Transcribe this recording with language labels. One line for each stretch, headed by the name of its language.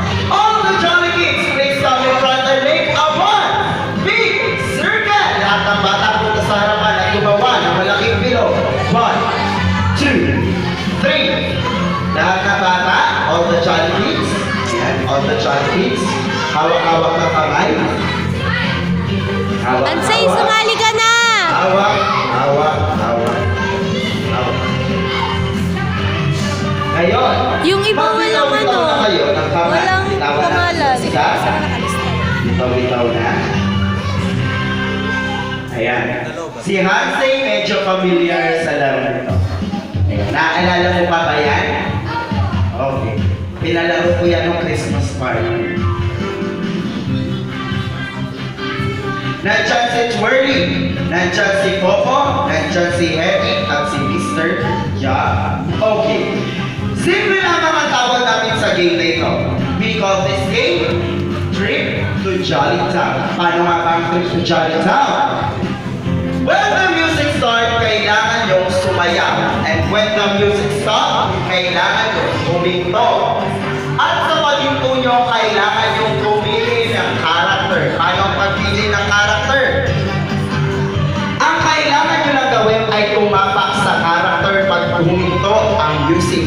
English: All the Jolly Kids, please come in front and make a one big circle.
Filipino: Lahat ng bata punta sa harapan at gumawa ng malaking bilog.
English: 1, 2, 3.
Filipino: Lahat ng bata,
English: all the Jolly Kids.
Filipino: Yan,
English: all the Jolly Kids.
Filipino: Hawak-hawak ng kamay. Hawak, Ansay, hawak. sumali ka na! Hawak, hawak, hawak. Hawak. Ngayon, Yung iba walang magbitaw-bitaw ano, na kayo ng kamay. walang Bitawan natin pangalan. Isa. Bitaw-bitaw na. Ayan. Si Hansay medyo familiar sa laro nito. Ayan. Naaalala mo pa ba yan? Okay. Pinalaro ko yan ng Christmas party. Nandyan si Twirly, nandyan si Popo, nandyan si Henry, at si Mr. Ja. Okay. Simple lang ang tawag namin sa game na ito.
English: We call this game, Trip to Jolly Town.
Filipino: Paano nga ba ang Trip to Jolly Town?
English: When the music starts,
Filipino: kailangan yung sumayaw.
English: And when the music stops,
Filipino: kailangan yung huminto. At sa paghinto nyo, kailangan yung pumili ng character. Paano ang pagpili ng character? Ang kailangan nyo lang gawin ay tumapak sa character pag huminto ang music.